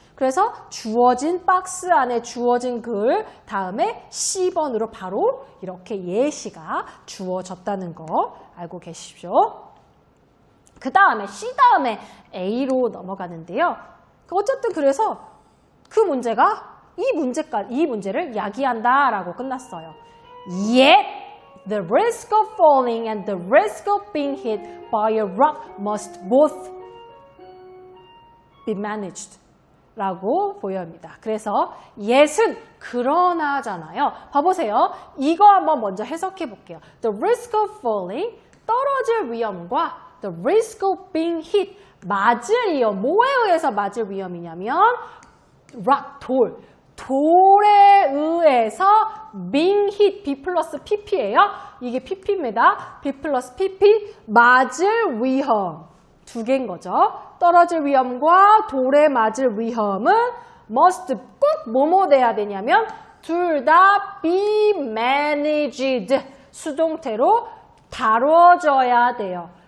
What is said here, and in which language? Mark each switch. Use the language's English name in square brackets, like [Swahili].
[Korean] 그래서 주어진 박스 안에 주어진 글 다음에 C번으로 바로 이렇게 예시가 주어졌다는 거 알고 계십시오. 그 다음에 C 다음에 A로 넘어가는데요. 어쨌든 그래서 그 문제가 이 문제를 야기한다라고 끝났어요. [English] Yet, the risk of falling and the risk of being hit by a rock must both be managed. [Korean] 라고 보여집니다. 그래서 yet은 그러나잖아요. 봐보세요. 이거 한번 먼저 해석해 볼게요. [English] The risk of falling, [Korean] 떨어질 위험과 [English] the risk of being hit, [Korean] 맞을 위험. 뭐에 의해서 맞을 위험이냐면 rock, 돌에 의해서 being hit, B 플러스 PP예요. 이게 PP입니다. B 플러스 PP, 맞을 위험. 두 개인 거죠. 떨어질 위험과 돌에 맞을 위험은 must 꼭 뭐뭐 돼야 되냐면 둘 다 be managed, 수동태로 다뤄져야 돼요.